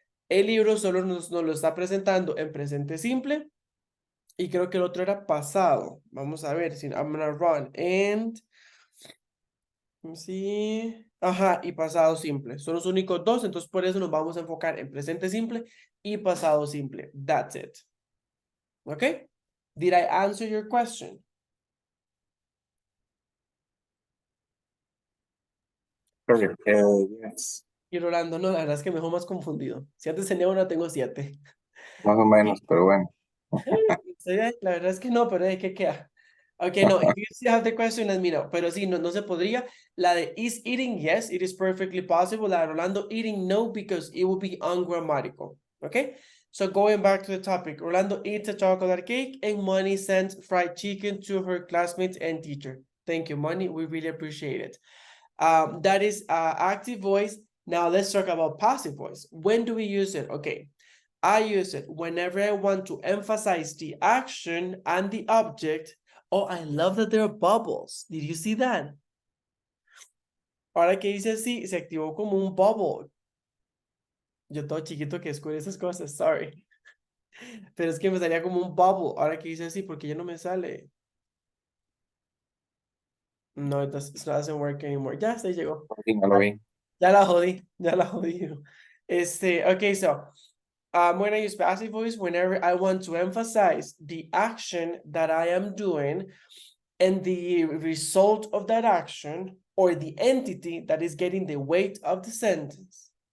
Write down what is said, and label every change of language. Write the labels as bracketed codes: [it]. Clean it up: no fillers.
[es] El libro solo nos lo está presentando en presente simple. Y creo que el otro era pasado. Vamos a ver. [en] I'm gonna run. And. [es] Sí. Ajá, y pasado simple. Son los únicos dos. Entonces, por eso nos vamos a enfocar en presente simple y pasado simple. [en] That's it. Okay? Did I answer your question? perfect. Yes, [es] Y Rolando, no, la verdad es que me dejó más confundido. Si antes tenía una, tengo 7. más o menos, pero bueno. Sí, la verdad es que no, pero ¿qué queda? [en] Okay, no, if you still have the question, let me know. [es] Pero sí, no se podría. La de [en] is eating, yes, it is perfectly possible. La de Rolando eating, no, because it would be ungrammatical. Okay? So going back to the topic, Rolando eats a chocolate cake and Money sends fried chicken to her classmates and teacher. Thank you, Money. We really appreciate it. That is active voice. Now let's talk about passive voice. When do we use it? Okay. I use it whenever I want to emphasize the action and the object. Oh, I love that there are bubbles. Did you see that? [es] Ahora que dice así, se activó como un bubble. Yo todo chiquito que descubrí esas cosas, [en] sorry. [es] Pero es que me salía como un bubble. Ahora que dice así, porque ya no me sale. [en] No, it doesn't work anymore. [es] Ya, se llegó. Sí, no lo vi. Ya la jodí, ya la jodí. [en] Okay, so When I use passive voice, whenever I want to emphasize the action that I am doing and the result of that action or the entity that is getting the weight of the sentence.